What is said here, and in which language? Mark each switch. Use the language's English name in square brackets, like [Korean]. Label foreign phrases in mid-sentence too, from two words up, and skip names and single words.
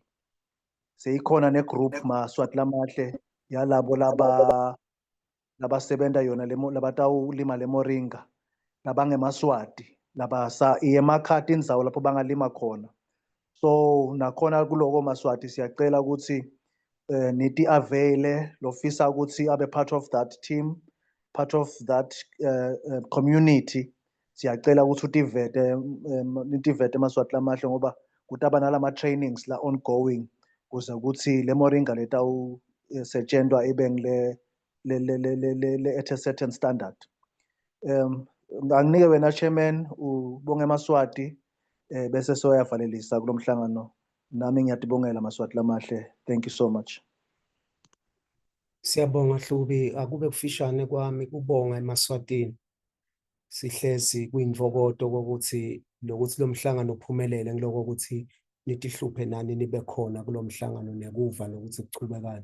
[Swati] Seyikhona negroup Maswati lamahle yalabo labasebenta yona labatawulima leMoringa labangeMaswati iyemakhadi indzawo lapho bangalima khona. So nakhona kuloko Maswati siyacela ukuthi niti avail lofisa ukuthi abe [English] part of that team, part of that community. [Swati] Siyacela ukuthi nitivete Maswati lamahle ngoba kutaba nalama trainings la ongoing kuze ukuthi le Moringa letawu setshenzwa ibe [English] at a certain standard. [Swati] Anginike wena Chairman ubonge Maswati bese soyavalelisa kulomhlangano. Nami ngiyatibongela Maswati lamahle. [English] Thank you so much. [Swati] Siyabonga Hlubi, akube kufishane kwami kubonga eMaswatini. Sihlezi kuyinvokodo ukuthi lokuthi lo mhlangano uphumelele ngiloko ukuthi nithi hluphe nani nibe khona kulo mhlangano nekuva nokuthi kuchubekane.